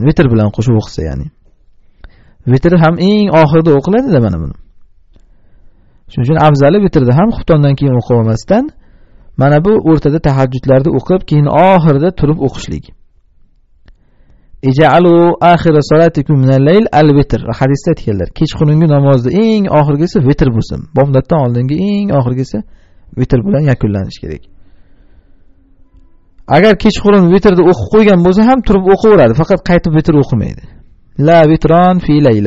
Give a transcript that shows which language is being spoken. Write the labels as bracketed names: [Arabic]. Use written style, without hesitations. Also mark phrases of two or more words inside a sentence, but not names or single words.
[Uzbek] Vitr bilan qo'shib o'qisa, ya'ni. Vitr ham eng oxirida o'qiladi-da mana buni. Shuning uchun afzali vitrda ham xuftondan keyin o'qib olmasdan, mana bu o'rtada tahajjudlarni o'qib, keyin oxirida turib o'qishlik. [Arabic] اجعلوا آخر صلاتكم من الليل الوتر. [Uzbek] Hadisda aytganlar, kechqurungi namozda eng oxirgisi vitr bo'lsin. Bomdoddan oldingi eng oxirgisi vitr bilan yakunlanish kerak. Agar kechqurun vitrni o'qib qo'ygan bo'lsa ham turib o'qiveradi, faqat qaytib vitr o'qimaydi. [Arabic] لا وتران في ليلة.